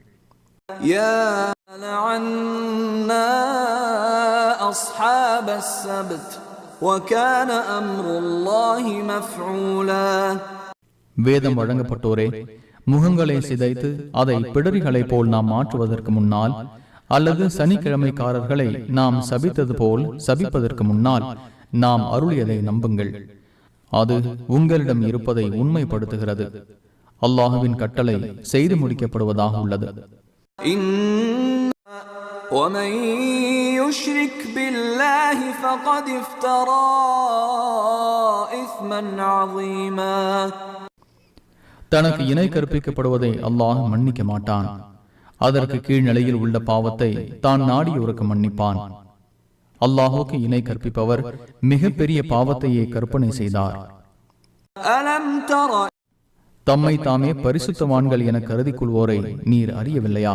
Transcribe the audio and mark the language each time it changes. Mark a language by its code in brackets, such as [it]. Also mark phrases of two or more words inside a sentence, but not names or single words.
[ta] வேதம் வழங்கப்பட்டோரே, முகங்களை சிதைத்து அதை பிடரிகளை போல் நாம் மாற்றுவதற்கு முன்னால், அல்லது சனிக்கிழமைக்காரர்களை நாம் சபித்தது போல் சபிப்பதற்கு முன்னால் நாம் அருளியதை நம்புங்கள். அது உங்களிடம் இருப்பதை உண்மைப்படுத்துகிறது. அல்லாஹுவின் கட்டளை செய்து முடிக்கப்படுவதாக உள்ளது. [ar] وَمَن يُشْرِكْ بِاللَّهِ فَقَدِ افْتَرَى إِثْمًا عَظِيمًا. [ta] தனக்கு இணை கற்பிக்கப்படுவதை அல்லாஹ் மன்னிக்க மாட்டான். அதற்கு கீழ்நிலையில் உள்ள பாவத்தை தான் நாடியோருக்கு மன்னிப்பான். அல்லாஹுக்கு இணை கற்பிப்பவர் மிகப்பெரிய பாவத்தையே கற்பனை செய்தார். தம்மை தாமே பரிசுத்தவான்கள் என கருதி கொள்வோரை நீர் அறியவில்லையா?